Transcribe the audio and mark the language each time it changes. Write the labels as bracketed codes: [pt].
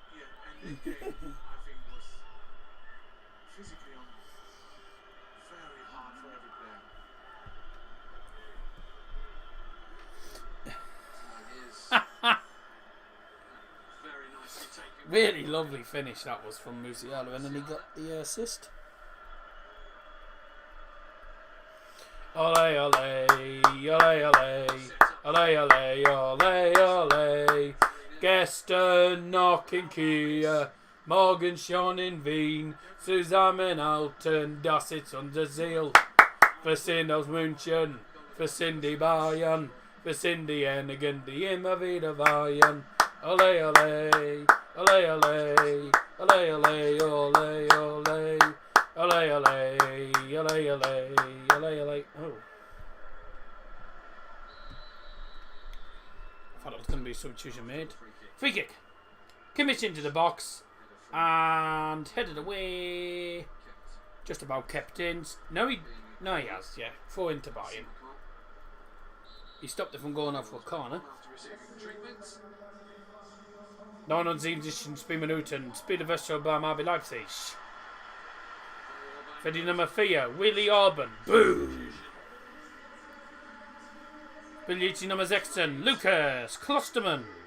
[en] Yeah, and that game, I think, was physically on very hard for every player. So here's very nicely taken. Really lovely finish that was from Musiala, and then he got the assist. Ole ole, ole ole, ole ole, ole ole. [de] Gestern noch in Kiel, morgen schon in Wien, zusammenhalten, das ist unser Ziel. Wir sind aus Munchen, wir sind die Bayern, wir sind diejenigen, die immer wieder weihen. Ole ole, ole ole, ole ole, ole ole, ole ole, ole ole, ole ole. Oh. [en] I thought it was going to be a substitution made. Free kick. Kimmich into the box. And headed away. Just about kept in. No, he has, yeah. 4 into Bayern. He stopped it from going off for a corner. [de] 79 Minuten. Spielwechsel beim RB Leipzig. Für die Nummer 4, Willi Orban. Boom! Spielt die Nummer 16, Lukas Klostermann.